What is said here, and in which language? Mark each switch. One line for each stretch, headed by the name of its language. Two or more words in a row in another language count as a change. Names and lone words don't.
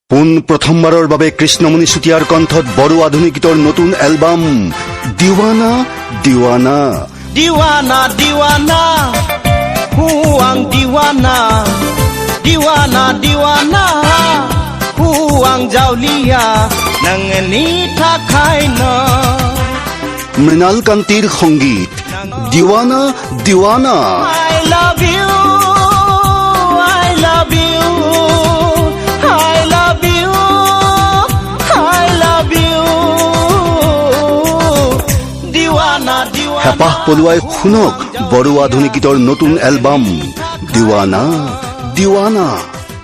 Assamese: প্ৰথমবাৰৰ বাবে কৃষ্ণমণি চুতীয়াৰ কণ্ঠত বড়ো আধুনিক গীতৰ নতুন এলবাম দিৱানা দিৱানা
Bodo: Diwana, diwana, huang diwana, diwana, diwana, huang jaulia, nangani thakai na.
Assamese: মৃণাল কান্তিৰ সংগীত দিৱানা দিৱানা
English: I love you, I love you, I love you, I love you.
Bodo: Diwana, diwana.
Assamese: হেঁপাহ পলুৱাই শুনক বড়ো আধুনিক গীতৰ নতুন এলবাম দিৱানা দিৱানা